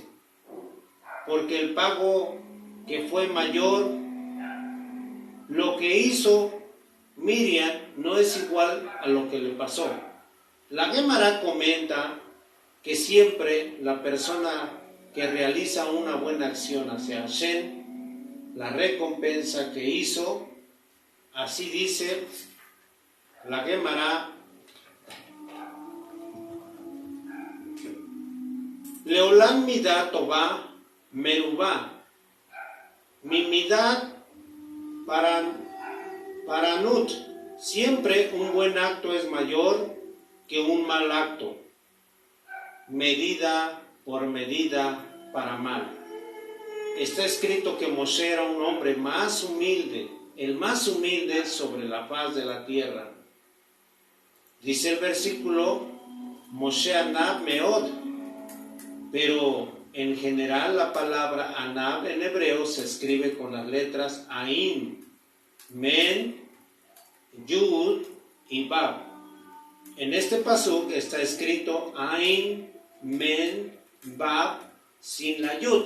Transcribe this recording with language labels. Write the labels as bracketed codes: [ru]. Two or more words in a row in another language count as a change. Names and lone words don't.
[es] Porque el pago que fue mayor, lo que hizo Miriam no es igual a lo que le pasó. La Gemara comenta que siempre la persona que realiza una buena acción hacia Hashem, la recompensa que hizo, así dice la Gemara, [he] לעולם מידה טובה מרובה ממידת פורענות, [es] siempre un buen acto es mayor que un mal acto, medida por medida para mal. Está escrito que Moshe era un hombre más humilde, el más humilde sobre la faz de la tierra. Dice el versículo, [he] משה ענו מאד, [es] pero en general la palabra anab en hebreo se escribe con las letras ain, men, yud y bab. En este pasuk está escrito ain, men, bab, sin la yud.